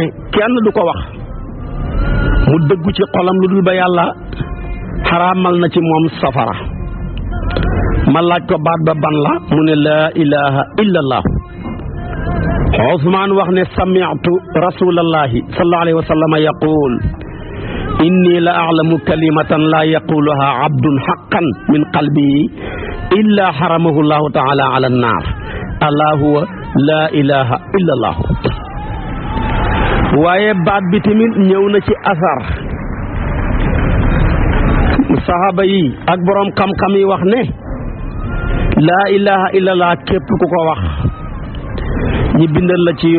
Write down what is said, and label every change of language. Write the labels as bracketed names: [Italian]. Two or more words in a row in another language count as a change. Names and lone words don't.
[Wolof] kenn du ko wax mu dëggu ci xolam lu dul ba yàlla xaraamal na ci moom safara ma laaj ko baat ba ban la mu ne [Arabic] لا إله إلا الله [Wolof] Usmaan wax ne [Arabic] سمعت رسول الله صلى الله عليه وسلم يقول إني لا أعلم كلمة لا يقولها عبد حقا من قلبه إلا حرمه الله تعالى على النار ألا هو لا إله إلا الله [Wolof] waaye baat bi tamit ñëw na ci asar saxaaba yi ak boroom xam-xam yi wax ne [Arabic] لا إله إلا الله [Wolof] képp ku ko wax ñi bindal la ci